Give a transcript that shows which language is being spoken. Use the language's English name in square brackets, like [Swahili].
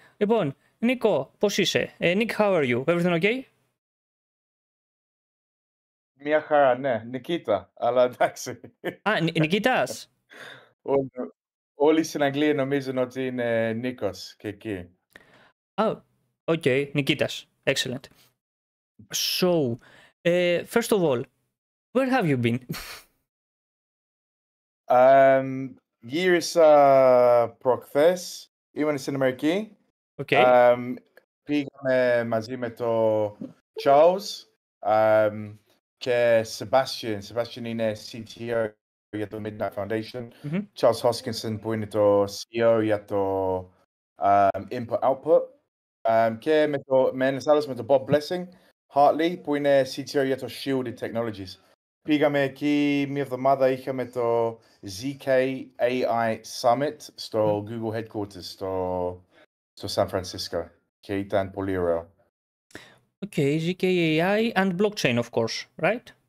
[Greek] Λοιπόν, Νίκο, πώς είσαι? [English] Nick, how are you? Everything okay? [Greek] Μια χαρά, ναι. Νικήτα, αλλά εντάξει. Α, Νικήτας. Όλοι στην Αγγλία νομίζουν ότι είναι Νίκος και εκεί. [English] Oh, okay, Nikitas. Excellent. So, first of all, where have you been? [Greek] Γύρισα προχθές, ήμουν στην Αμερική. [English] Okay. [Greek] Πήγαμε μαζί με το Charles και Sebastian. Sebastian είναι CTO για το Midnight Foundation. Mm-hmm. Charles Hoskinson που είναι το CEO για το Input-Output. Και με ένας άλλος με το Bob Blessing Hartley που είναι CTO για το Shielded Technologies. Πήγαμε εκεί μια εβδομάδα, είχαμε το ZK AI Summit στο Google Headquarters στο San Francisco και ήταν πολύ ωραίο. [English] Okay, ZK AI and blockchain of course, right?